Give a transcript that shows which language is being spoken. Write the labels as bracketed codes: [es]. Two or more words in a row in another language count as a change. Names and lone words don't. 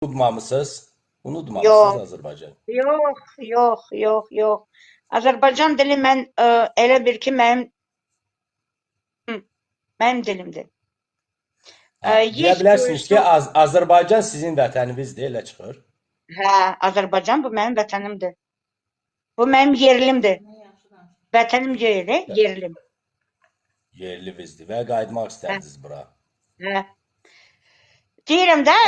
[az] Unutmamısınız. Unutmamısınız Yox, Azərbaycan. yox. Azərbaycan dili mən elə bir ki, mənim dilimdir. Deyə [ru] Есть [az] bilərsiniz ki, [ru] kое-что. [az] Azərbaycan sizin vətəninizdir, elə çıxır. Hə, Azərbaycan bu mənim vətənimdir. Bu mənim yerlimdir. Vətənim deyil, yerlim. Yerlivinizdir və qayıtmaq Hə, istərdiniz bura. hə. Deyirəm də